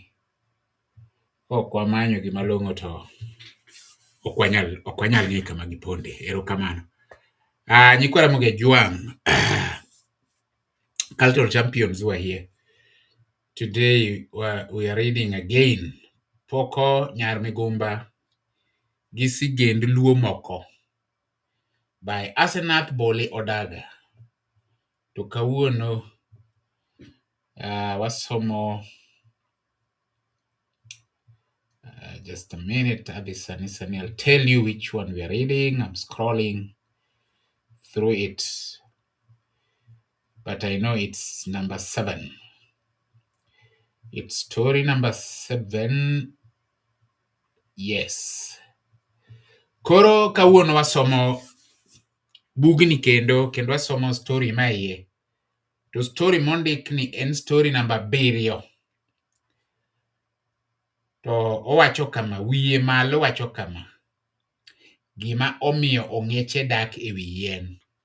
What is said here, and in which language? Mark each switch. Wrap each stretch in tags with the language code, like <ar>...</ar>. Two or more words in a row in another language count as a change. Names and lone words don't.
<luo>Ok wamanyogi malong'o to ok wanyal ng'e kama giponde. Erokamano. Nyikwara Moge Juang,</luo> <en>cultural champions who are here today. We are reading again Poko Nyar Migumba gi Sigend Luo Moko by Asenath Bole Odaga.</en> <luo>To kawuono wasomo</luo> <en>just a minute. I'll tell you which one we are reading. I'm scrolling through it, but I know it's number 7. It's story number 7. Yes.</en> <luo>Koro kawuono wasomo bugni kendo wasomo story maiye. To story mondik ni en</luo> <en>story number</en> <luo>7. To owacho kama, wiye malo wacho kama: gima omiyo ong'eche dak e wi yien.</luo>